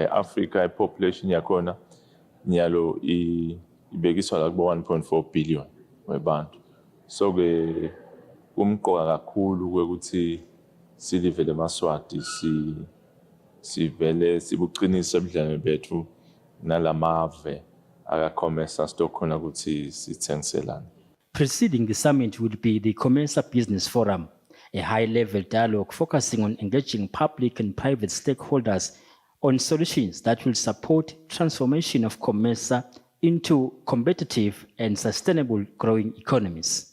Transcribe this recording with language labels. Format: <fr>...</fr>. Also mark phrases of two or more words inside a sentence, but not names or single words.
<ss>I-Afrika i-population yakhona nyalo ibekiswa la kubo-1.4 billion webantu. So-ke kumqoka kakhulu ukuthi silive leMaswati sivele sibuqinisa ubudlelwano bethu nalamave akaComesa sitokhona ukuthi sithengiselane.</ss> <en>Preceding the summit will be the COMESA Business Forum, a high-level dialogue focusing on engaging public and private stakeholders on solutions that will support transformation of COMESA into competitive and sustainable growing economies.</en>